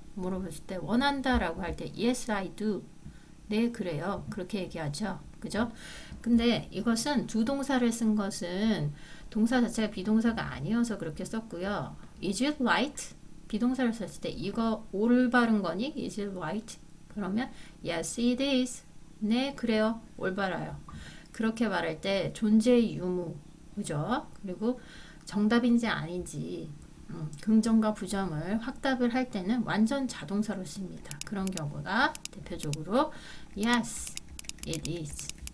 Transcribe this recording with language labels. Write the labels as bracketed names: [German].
[Korean] 물어봤을 때 원한다라고 할 때 [English] Yes, I do. [Korean] 네, 그래요. 그렇게 얘기하죠. 그죠? 근데 이것은 두 동사를 쓴 것은 동사 자체가 비동사가 아니어서 그렇게 썼고요. [English] Is it right? [Korean] 비동사를 썼을 때 이거 올바른 거니? [English] Is it right? [Korean] 그러면 [English] Yes, it is. [Korean] 네, 그래요. 올바라요. 그렇게 말할 때 존재의 유무, 그죠? 그리고 정답인지 아닌지 긍정과 부정을 확답을 할 때는 완전 자동사로 씁니다. 그런 경우가 대표적으로 [English] Yes, it is.